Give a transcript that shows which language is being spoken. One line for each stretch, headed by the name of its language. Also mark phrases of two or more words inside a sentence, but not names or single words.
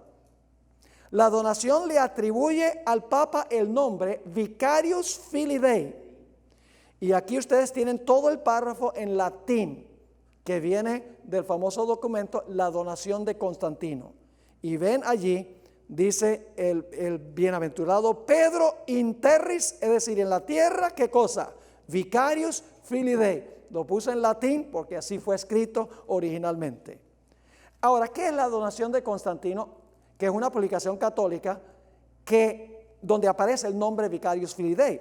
Spanish: La donación le atribuye al Papa el nombre
Latin: Vicarius Filii Dei.
Spanish: Y aquí ustedes tienen todo el párrafo en latín que viene del famoso documento La donación de Constantino. Y ven allí, dice el bienaventurado Pedro
Latin: in terris,
Spanish: es decir, en la tierra, ¿qué cosa?
Latin: Vicarius Filii Dei.
Spanish: Lo puso en latín porque así fue escrito originalmente. Ahora, ¿qué es la donación de Constantino? Que es una publicación católica donde aparece el nombre
Latin: Vicarius Filii Dei.